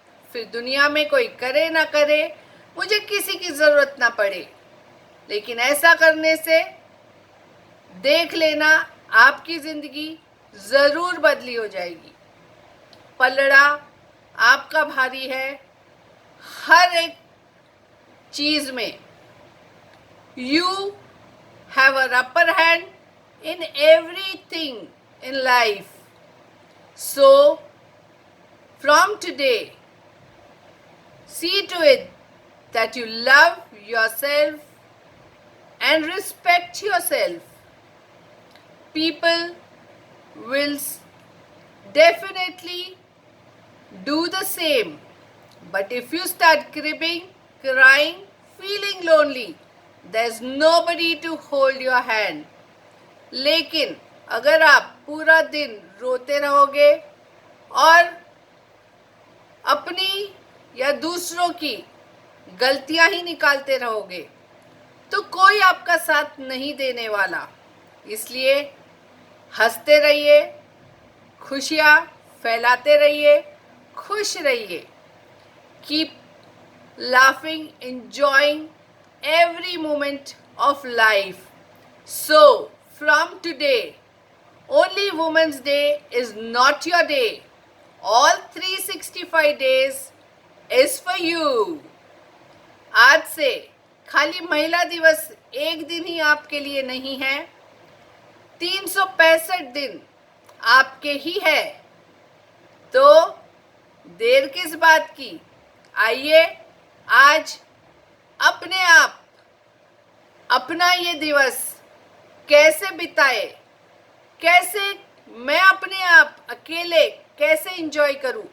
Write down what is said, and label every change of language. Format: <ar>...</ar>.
<hi>फिर दुनिया में कोई करे ना करे, मुझे किसी की ज़रूरत ना पड़े, लेकिन ऐसा करने से देख लेना आपकी ज़िंदगी ज़रूर बदली हो जाएगी। पलड़ा आपका भारी है हर एक चीज में.</hi> <en>You have an upper hand in everything in life. So, from today, see to it that you love yourself and respect yourself. People will definitely do the same. But if you start cribbing, crying, feeling lonely, there's nobody to hold your hand.</en> <hi>लेकिन अगर आप पूरा दिन रोते रहोगे और अपनी या दूसरों की गलतियां ही निकालते रहोगे तो कोई आपका साथ नहीं देने वाला. इसलिए हंसते रहिए, खुशियाँ फैलाते रहिए, खुश रहिए.</hi> <en>Keep laughing, enjoying every moment of life. So, from today, only Women's Day is not your day. All 365 days is for you.</en> <hi>आज से खाली महिला दिवस एक दिन ही आपके लिए नहीं है, 365 दिन आपके ही है. तो देर किस बात की, आइए आज अपने आप अपना ये दिवस कैसे बिताए, कैसे मैं अपने आप अकेले कैसे एंजॉय करूं.</hi>